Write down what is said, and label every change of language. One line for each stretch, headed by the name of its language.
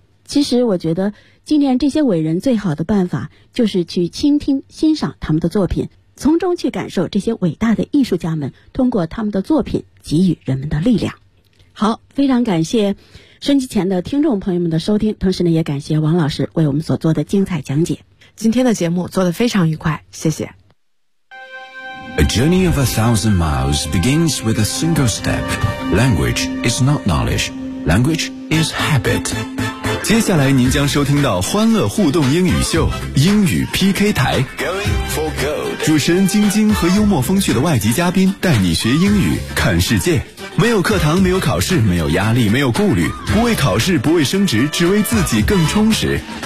Chinese: 其实我觉得纪念这些伟人最好的办法就是去倾听欣赏他们的作品，从中去感受这些伟大的艺术家们通过他们的作品给予人们的力量。好，非常感谢收音机前的听众朋友们的收听，同时呢也感谢王老师为我们所做的精彩讲解。今天的节目做得非常愉快，谢谢。
English: A journey of 1,000 miles begins with a single step. Language is not knowledge. Language is habit.
Chinese: 接下来您将收听到欢乐互动英语秀，英语 PK 台。主持人晶晶和幽默风趣的外籍嘉宾带你学英语看世界，没有课堂，没有考试，没有压力，没有顾虑，不为考试，不为升职，只为自己更充实。